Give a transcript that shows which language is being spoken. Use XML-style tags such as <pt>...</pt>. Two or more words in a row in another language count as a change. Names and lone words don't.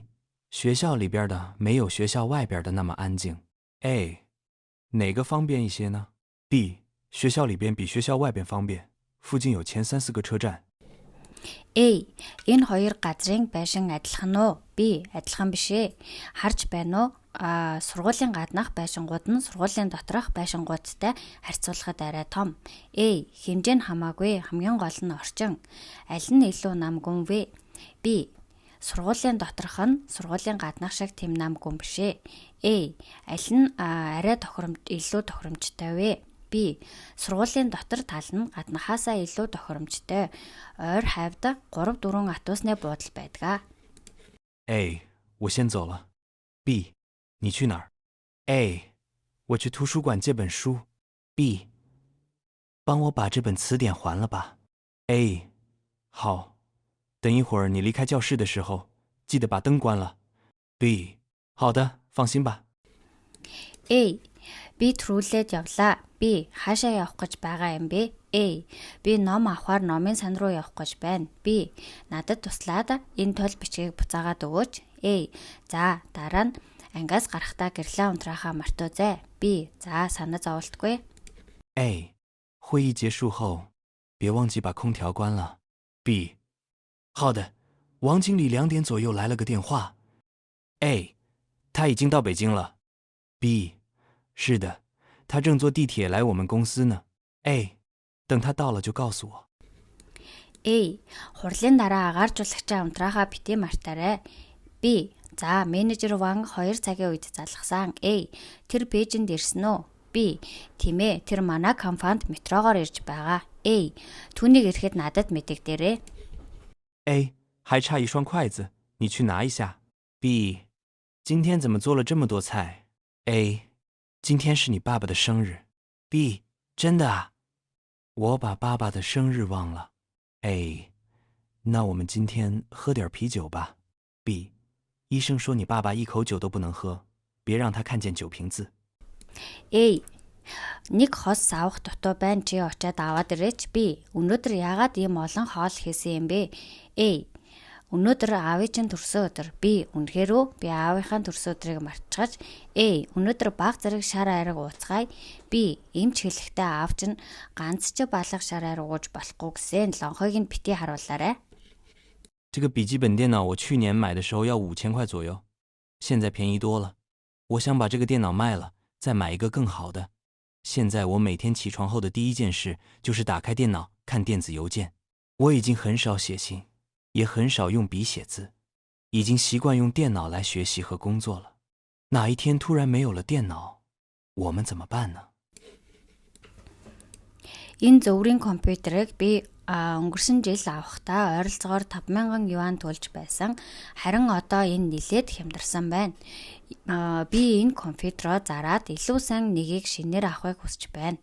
<zh>学校里边的没有学校外边的那么安静。A. 哪个方便一些呢？ B. 学校里边比学校外边方便，附近有前3-4个车站。 A.</zh> <mn>Энэ хоёр газрын байшин адилхан уу? B. Адилхан биш ээ. Харж байна уу? Сургуулийн гаднах байшингууд нь сургуулийн доторх байшингуудтай харьцуулахад арай том. A. Хэмжээ нь хамаагүй, хамгийн гол нь орчин. Аль нь илүү нам гүн вэ? B. Сургуулийн доторх нь сургуулийн гаднах шиг тэм нам гүн биш ээ. A. Аль нь арай илүү тохиромжтой вэ? B. Сургуулийн дотор тал нь гаднахаасаа илүү тохиромжтой. Ойр хавьд 3-4 автобусны буудал байдаг. A.</mn> <zh>我先走了。B. 你去哪儿 ？A. 我去图书馆借本书。B. 帮我把这本词典还了吧。A. 好，等一会儿你离开教室的时候，记得把灯关了。B. 好的，放心吧。 A.</zh> <mn>Би трүүлээд явлаа. B. Хаашаа явах гэж байгаа юм бэ? A. Би ном авахаар номын сан руу явах гэж байна. B. Надад туслаад энэ тол бичгийг буцаагаад өгөөч. A. За, дараа нь ангиас гарахдаа гэрлээ унтраахаа мартаозай. B. За, санаа зовлтгүй. A.</mn> <zh>会议结束后，别忘记把空调关了。B. 好的，王经理2点左右来了个电话。A. 他已经到北京了。B. 是的，他正坐地铁来我们公司呢。A. 等他到了就告诉我。 A.</zh> <mn>Хурлын дараа агааржуулагчаа унтраахаа битгий мартаарай. B. За, менежер Ван 2 цагийн үед залгасан. A. Тэр Бээжинд ирсэн үү? B. Тийм ээ, тэр манай компанид метрогоор ирж байгаа. A. Түүнийг ирэхэд надад мэдэгдээрэй. A.</mn> <zh>还差1双筷子，你去拿一下。B. 今天怎么做了这么多菜？ A. 今天是你爸爸的生日， B 真的啊？我把爸爸的生日忘了。A 那我们今天喝点啤酒吧。B 医生说你爸爸一口酒都不能喝，别让他看见酒瓶子。 A.</zh> <mn>Нэг хос савах дутуу байна чи очиад аваад ирээч. B. Өнөөдөр яагаад ийм олон хоол хийсэн юм бэ? A. Өнөөдөр аавын чинь төрсөн өдөр. B. Үнэхээр үү? Би аавынхаа төрсөн өдрийг мартчихаж. A. Өнөөдөр баг зэрэг шар айраг ууцгаая. B. Эмч хэлэхдээ аав чинь ганц ч балах шар айраг ууж болохгүй гэсэн лонхойг нь бити харуулаарай.</mn> <zh>这个笔记本电脑我去年买的时候要5000块左右，现在便宜多了。我想把这个电脑卖了，再买一个更好的。现在我每天起床后的第一件事就是打开电脑看电子邮件。我已经很少写信，也很少用笔写字，已经习惯用电脑来学习和工作了。哪一天突然没有了电脑，我们怎么办呢？</zh> <mn>Энэ зөврийн компьютерыг би өнгөрсөн жил авахдаа ойролцоогоор 5000 юан төлж байсан. Харин одоо энэ нилээд хямдарсан байна. Би энэ компьютероо зараад илүү сайн нэгийг шинээр авахыг хүсэж байна.</mn>